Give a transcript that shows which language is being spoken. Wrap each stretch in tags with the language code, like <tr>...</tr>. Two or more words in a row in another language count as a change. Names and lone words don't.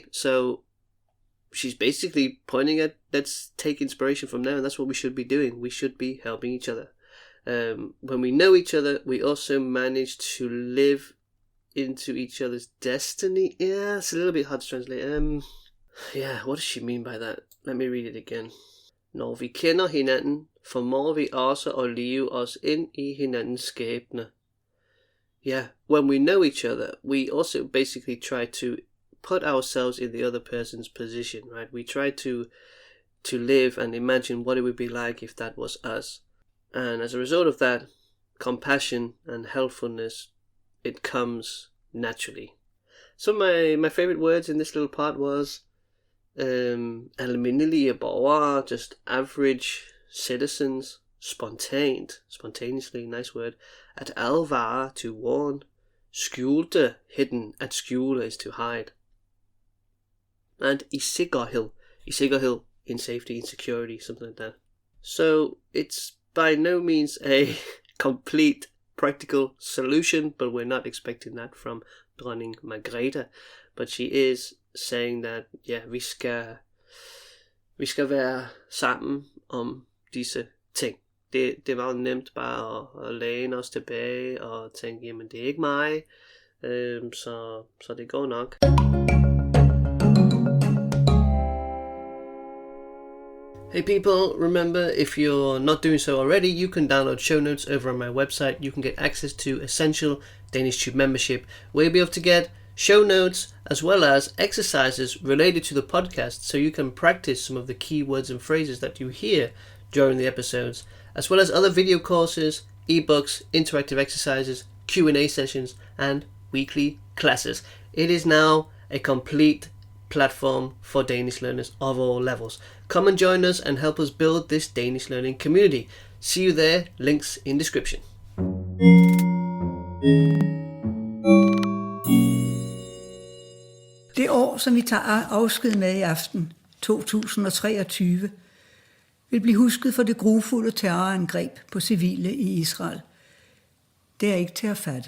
<en>So she's basically pointing at, let's take inspiration from there, and that's what we should be doing. We should be helping each other. When we know each other, we also manage to live into each other's destiny. Yeah, it's a little bit hard to translate. What does she mean by that? Let me read it again.</en> <da>Når vi kender hinanden, formår vi også at leve os ind i hinandens skæbne.</da> <en>Yeah, when we know each other, we also basically try to put ourselves in the other person's position, right? We try to live and imagine what it would be like if that was us. And as a result of that, compassion and helpfulness, it comes naturally. So my favorite words in this little part was</en> <da>almindelige borgere,</da> <en>just average citizens, spontaneously, nice word,</en> <da>at advare,</da> <en>to warn, skjulte, hidden,</en> <da>at skjule</da> <en>is to hide, and</en> <da>i sikkerhed,</da> <en>in safety, in security, something like that. So it's by no means a complete practical solution, but we're not expecting that from dronning Margrethe, but she is saying that,</en> <da>vi skal være sammen om disse ting. Det var jo nemt bare at læne os tilbage og tænke, jamen det er ikke mig, så det går nok.</da> <en>Hey people, remember, if you're not doing so already, you can download show notes over on my website. You can get access to essential Danish Tube membership, where you'll be able to get show notes as well as exercises related to the podcast, so you can practice some of the key words and phrases that you hear during the episodes, as well as other video courses, ebooks, interactive exercises, Q&A sessions, and weekly classes. It is now a complete platform for Danish learners of all levels. Come and join us and help us build this Danish learning community. See you there, links in description.</en> <da>Det år, som vi tager afsked med i aften, 2023, vil blive husket for det grufulde terrorangreb på civile i Israel. Det er ikke til at fatte.</da>